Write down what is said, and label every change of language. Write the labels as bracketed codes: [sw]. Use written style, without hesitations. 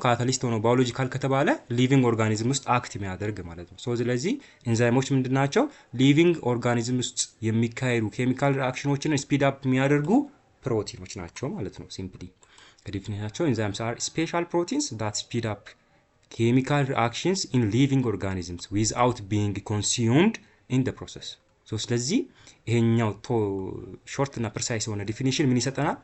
[am] ካታሊስት ሆኖ ባዮሎጂካል ከተባለ ሊቪንግ ኦርጋኒዝም ውስጥ አክት የሚያደርግ ማለት ነው። ስለዚህ ኤንዛይሞች ምንድናቸው? ሊቪንግ ኦርጋኒዝም ውስጥ የሚካሄዱ ኬሚካል ሪአክሽኖችን ስፒድ አፕ የሚያደርጉ ፕሮቲኖች ናቸው ማለት ነው ሲምፕሊ። በዲፊኒሽናቸው [en] enzymes are special proteins that speed up chemical reactions in living organisms without being consumed in the process. [am] so ስለዚህ ይሄኛው ሾርት እና ፕሪሳይስ የሆነ ዲፊኒሽን ምን ይሰጠናል?